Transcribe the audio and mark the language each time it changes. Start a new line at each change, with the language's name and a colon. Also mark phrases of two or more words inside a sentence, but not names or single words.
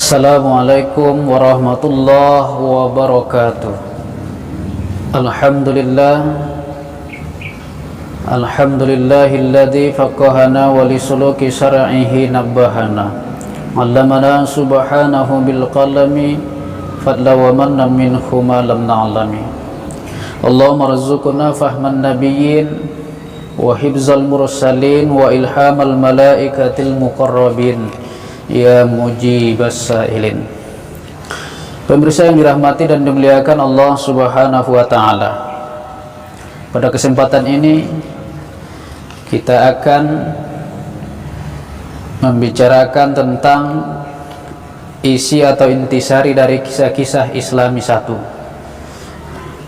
Arabic: السلام عليكم ورحمة الله وبركاته. الحمد لله الذي فقهنا ولسلوك شرعه نبهنا. علمنا سبحانه بالقلم فضلا ومنا منه ما لم نعلم. اللهم ارزقنا فهم النبيين وحفظ المرسلين وإلهام الملائكة المقربين يا مجيب السائلين.
Indonesian: Pemirsa yang dirahmati dan dimuliakan Allah
Arabic: سبحانه وتعالى,
Indonesian: pada kesempatan ini kita akan membicarakan tentang isi atau intisari dari kisah-kisah Islami 1.